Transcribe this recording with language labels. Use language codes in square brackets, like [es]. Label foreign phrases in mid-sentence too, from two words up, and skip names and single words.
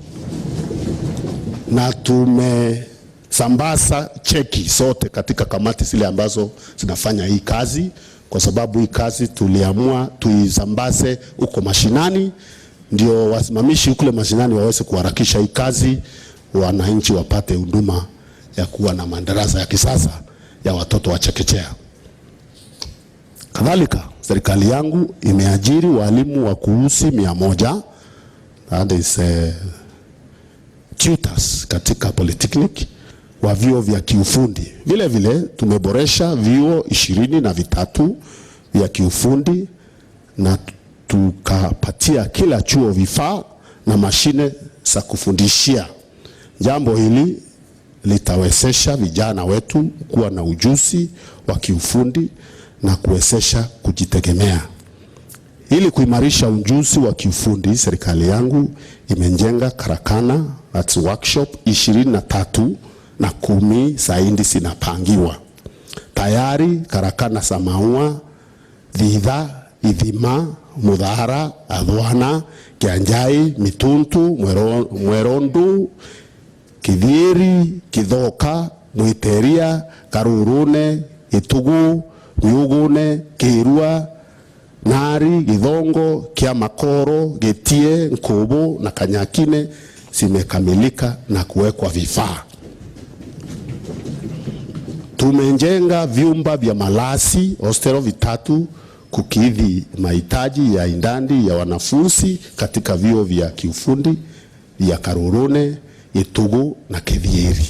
[sw] Na tumesambaza cheki zote katika kamati zile ambazo zinafanya hii kazi, kwa sababu hii kazi tuliamua tuisambaze huko mashinani, ndio wasimamishi kule mashinani waweze kuharakisha hii kazi, wananchi wapate huduma ya kuwa na madarasa ya kisasa ya watoto wa chekechea. Kadhalika, serikali yangu imeajiri walimu wa kuhusi 100, [en] that is tutors [sw] katika polytechnic wa vyuo vya kiufundi. Vile vile tumeboresha vyuo 23 vya kiufundi na tukapatia kila chuo vifaa na mashine za kufundishia. Jambo hili litawezesha vijana wetu kuwa na ujuzi wa kiufundi na kuwezesha kujitegemea. Ili kuimarisha ujuzi wa kiufundi, serikali yangu imejenga karakana [en] at workshop [sw] 23 na 10 zaidi zinapangiwa. Tayari karakana za Maua, Thitha, Ithima, Mudhara, Adhwana, Kianjai, Mituntu, Mwerondu, Kithieri, Kithoka, Mwiteria, Karurune, Itugu, Miugune, Kirua, Nari, Githongo, Kiamakoro, Getie, Nkobo na Kanyakine zimekamilika na kuwekwa vifaa. Tumejenga vyumba vya malazi hostelo 3 kukidhi mahitaji ya indani ya wanafunzi katika vyuo vya kiufundi vya Karurune, Itugu na Kithieri.